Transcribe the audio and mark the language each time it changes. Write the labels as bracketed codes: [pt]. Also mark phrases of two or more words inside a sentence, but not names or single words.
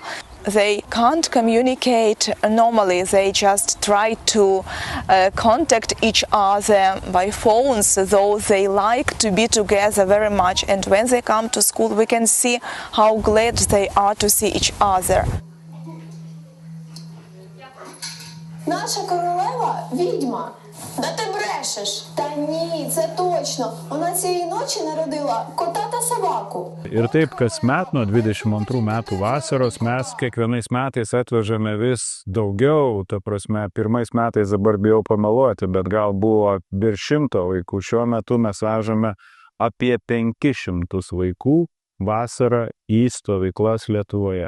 [en] They can't communicate normally, they just try to contact each other by phones, though they like to be together very much. And when they come to school, we can see how glad they are to see each other. [uk] Наша королева – відьма. Да ти брешеш? Та ні, це точно. Вона цієї ночі народила кота та собаку. [lt] Ir taip kasmet nuo 22 metų vasaros mes kiekvienais metais atvežame vis daugiau, ta prasme, pirmais metais dabar bijau pameluoti, bet gal buvo virš 100 vaikų. Šiuo metu mes vežame apie 500 vaikų vasarą į stovyklas Lietuvoje.